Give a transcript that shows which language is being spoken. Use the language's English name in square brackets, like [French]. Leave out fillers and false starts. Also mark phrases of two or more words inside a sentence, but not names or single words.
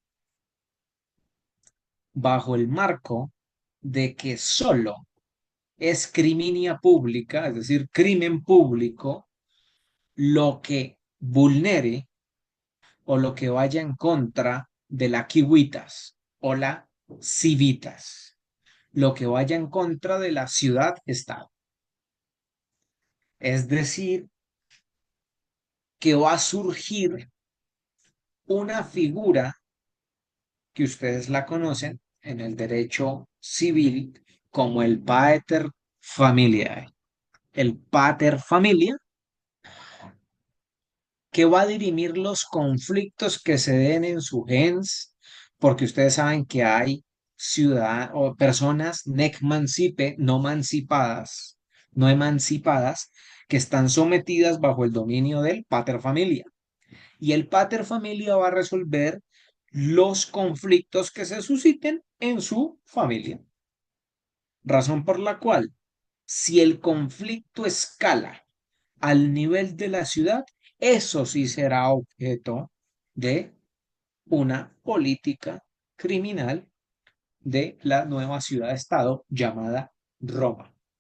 [Spanish] bajo el marco de que solo es [Latin] criminia pública, [Spanish] es decir, crimen público, lo que vulnere o lo que vaya en contra de la civitas o la civitas, lo que vaya en contra de la ciudad-estado. Es decir, que va a surgir una figura que ustedes la conocen en el derecho civil como el [Latin] pater familiae. [Spanish] El [Latin] pater familia [Spanish] que va a dirimir los conflictos que se den en su gens, porque ustedes saben que hay ciudadanos o personas [Latin] nec mancipe, [Spanish] no emancipadas, no emancipadas, que están sometidas bajo el dominio del [Latin] pater familia. [Spanish] Y el [Latin] pater familia [Spanish] va a resolver los conflictos que se susciten en su familia. Razón por la cual, si el conflicto escala al nivel de la ciudad, eso sí será objeto de una política criminal de la nueva ciudad-estado llamada Roma.